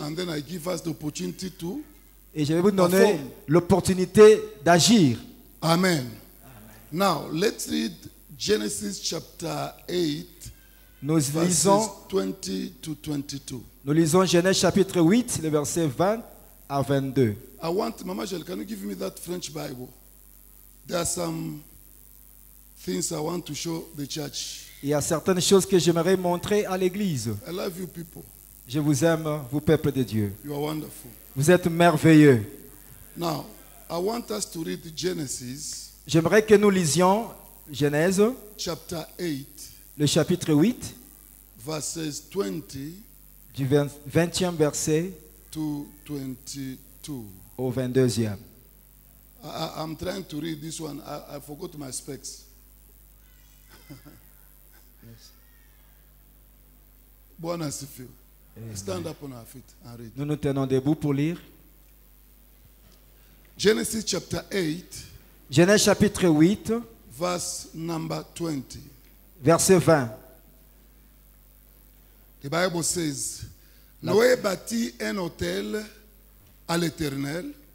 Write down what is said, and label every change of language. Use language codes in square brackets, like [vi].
[en] and then I give us the opportunity to. [fr] et je vais vous donner l'opportunité d'agir. Amen. [en] Now, let's read Genesis chapter 8, [fr] Nous [en] verses [fr] lisons, [en] 20 to 22. [fr] nous lisons Genèse chapitre 8, les versets 20 à 22. [en] I want, Mama Jel, can you give me that French Bible? There are some things I want to show the church. [fr] Il y a certaines choses que j'aimerais montrer à l'église. [en] I love you people. [fr] Je vous aime, vous peuple de Dieu. [en] You are wonderful. [fr] Vous êtes merveilleux. [en] Now, I want us to read Genesis [fr] J'aimerais que nous lisions Genèse, [en] chapter 8, [fr] le chapitre 8, [en] verses 20 [fr] du 20e verset [en] to 22. [fr] au 22e. [en] I'm trying to read this one. I forgot my specs. [sw] Bwana asifiwe. [en] Stand up on our feet and read. [fr] Nous nous tenons debout pour lire. [en] Genesis chapter 8, [fr] Genèse chapitre 8, [en] verse number 20. [fr] verset 20. [en] The Bible says, [fr] Noé bâtit un autel à l'Éternel.